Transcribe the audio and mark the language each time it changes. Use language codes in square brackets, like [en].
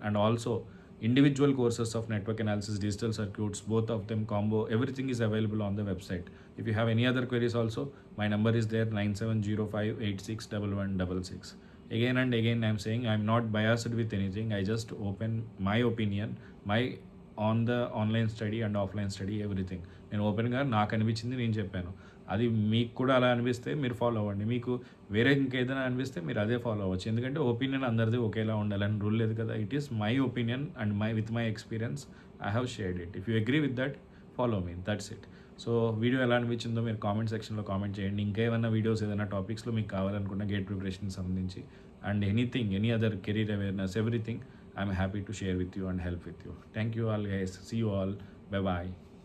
[en] And also individual courses of network analysis, digital circuits, both of them combo, everything is available on the website. If you have any other queries also, my number is there, 9705861166. Again and again I'm saying I'm not biased with anything. I just open my opinion, my on the online study and offline study, everything. [te] నేను ఓపెన్గా నాకు అనిపించింది నేను చెప్పాను. అది మీకు కూడా అలా అనిపిస్తే మీరు ఫాలో అవ్వండి. మీకు వేరే ఇంకేదైనా అనిపిస్తే మీరు అదే ఫాలో అవ్వచ్చు. ఎందుకంటే ఒపీనియన్ అందరిది ఒకేలా ఉండాలని రూల్ లేదు కదా. [en] It is my opinion and with my experience I have shared it. If you agree with that, follow me, that's it. [te] So video ఎలా అనిపించిందో మీరు కామెంట్ సెక్షన్లో కామెంట్ చేయండి. ఇంకేమైనా వీడియోస్ ఏదైనా టాపిక్స్లో మీకు కావాలనుకున్న గేట్ ప్రిపరేషన్కి సంబంధించి [en] and anything, any other career awareness, everything, I'm happy to share with you and help with you. Thank you all guys. See you all. Bye bye.